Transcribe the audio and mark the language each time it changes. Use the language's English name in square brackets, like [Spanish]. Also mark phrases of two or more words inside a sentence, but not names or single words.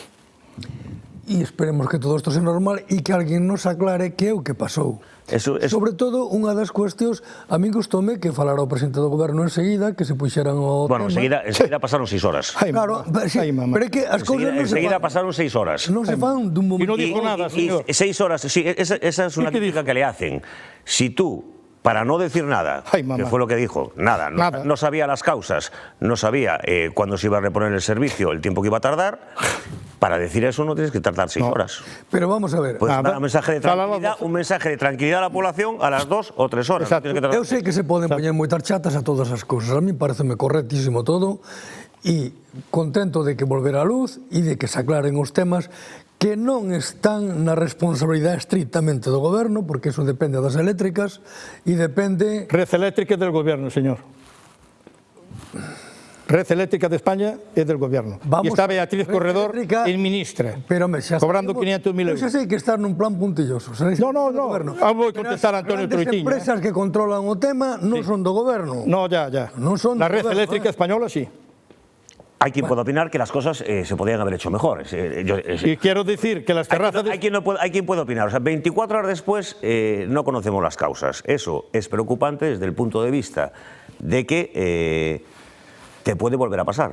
[Galician] E esperemos que todo isto sea normal e que alguén nos aclare que é o que pasou. Sobre todo, unha das cuestións, a mí gustoume que falara o presidente do goberno enseguida, que se puxeran o [Spanish] Bueno, [Galician] tema. [Spanish] enseguida pasaron 6 horas. [Galician] Claro, sí, pero é que as cousas non se [Spanish] Enseguida [Galician] fan. [Spanish] pasaron 6 horas. [Galician] Non se fan dun [Spanish] Y [Galician] momento. [Spanish] no dijo nada, señor. 6 horas, sí, esa es una crítica que le hacen. Si tú, para no decir nada, Ay, mamá. que fue lo que dijo, nada. No sabía las causas, no sabía cuándo se iba a reponer el servicio, el tiempo que iba a tardar, para decir eso no tienes que tardar 6 horas. Pero vamos a ver. Pues dar un mensaje de tranquilidad a la población a las 2 o 3 horas. No tienes que tardar. [Galician] Eu sei que se poden poñer moitas chatas a todas as cousas. A mí pareceme correctísimo todo e contento de que volver a luz e de que se aclaren os temas que non están na responsabilidade estrictamente do goberno, porque eso depende das eléctricas e depende... [Spanish] Red eléctrica é del gobierno, señor. Red eléctrica de España é del gobierno. [Galician] E está Beatriz Corredor en ministra, cobrando 500.000 euros. Eu xa sei que estar nun plan puntilloso. No, vou contestar a Antonio Troitiño. As empresas que controlan o tema non son do goberno. [Spanish] No, ya. [Galician] Non son [Spanish] La [Galician] do [Spanish] red [Galician] goberno, [Spanish] eléctrica española sí. Hay quien puede opinar que las cosas se podrían haber hecho mejor. Y quiero decir que las terrazas... Hay quien puede opinar. O sea, 24 horas después no conocemos las causas. Eso es preocupante desde el punto de vista de que te puede volver a pasar.